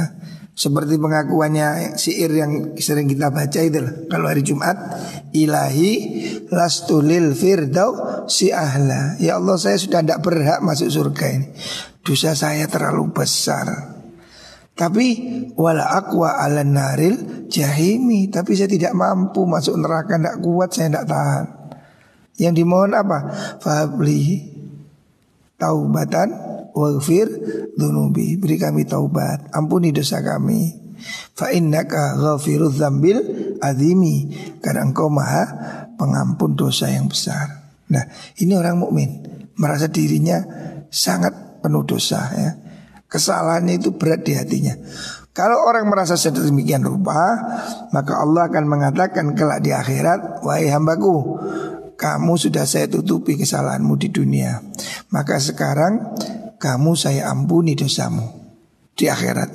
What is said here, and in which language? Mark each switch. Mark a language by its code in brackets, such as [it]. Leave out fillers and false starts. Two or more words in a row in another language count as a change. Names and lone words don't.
[id] Seperti pengakuannya syair yang sering kita baca itu, kalau hari Jumat, [ar] إلهي لست للفردوس أهلا. [id] Ya Allah, saya sudah tidak berhak masuk surga ini, dosa saya terlalu besar. [ar] Tapi ولا أقوى على نار الجحيم, [id] tapi saya tidak mampu masuk neraka, tidak kuat, saya tidak tahan. Yang dimohon apa? [ar] فهب لي توبة واغفر ذنوبي, [id] beri kami taubat, ampuni dosa kami. [ar] فإنك غافر الذنب العظيم, [id] karena engkau maha pengampun dosa yang besar. Nah, ini orang mukmin merasa dirinya sangat penuh dosa, ya. Kesalahannya itu berat di hatinya. Kalau orang merasa sedemikian rupa, maka Allah akan mengatakan kelak di akhirat, wahai hambaku, kamu sudah saya tutupi kesalahanmu di dunia, maka sekarang kamu saya ampuni dosamu di akhirat.